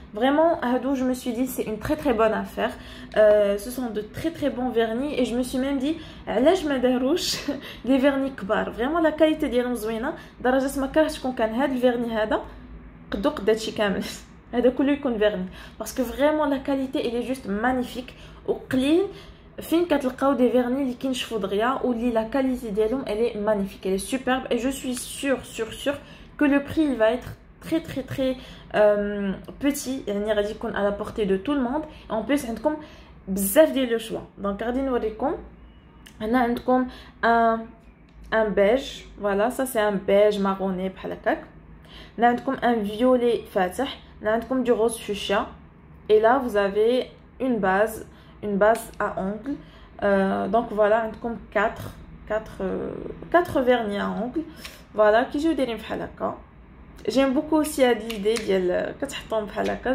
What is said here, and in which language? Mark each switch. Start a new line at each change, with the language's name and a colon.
French: Vraiment هادو je me suis dit c'est une très bonne affaire. Ce sont de très bons vernis et je me suis même dit
Arabic: علاش ما داروش
French: des vernis كبار.
Arabic: Vraiment
French: la qualité
Arabic: ديالهم زوينه لدرجه ما كرهتش كون كان هاد الفيرني هذا قدو قد هادشي كامل. هذا كله يكون فيرني
French: parce que vraiment la qualité elle est juste magnifique
Arabic: وقليل فين كتلقاو دي فيرني اللي كينشفوا دغيا واللي لا كاليتي ديالهم
French: elle est magnifique, elle est superbe et je suis sûre que le prix il va être très petit
Arabic: يعني غادي يكون
French: à la portée de tout le monde. Et en plus
Arabic: عندكم بزاف ديال لو
French: choix. Donc
Arabic: غادي نوريكم هنا عندكم
French: un beige, voilà ça c'est un beige marronné
Arabic: بحال هكاك. هنا عندكم un violet فاتح.
French: Là, عندكم du rose fuchsia. Et là, vous avez une base à ongles. Donc voilà, عندكم 4 vernis à ongles. Voilà, qui je
Arabic: دايرين بحال هكا.
French: J'aime beaucoup aussi l'idée
Arabic: ديال كتحطهم بحال هكا.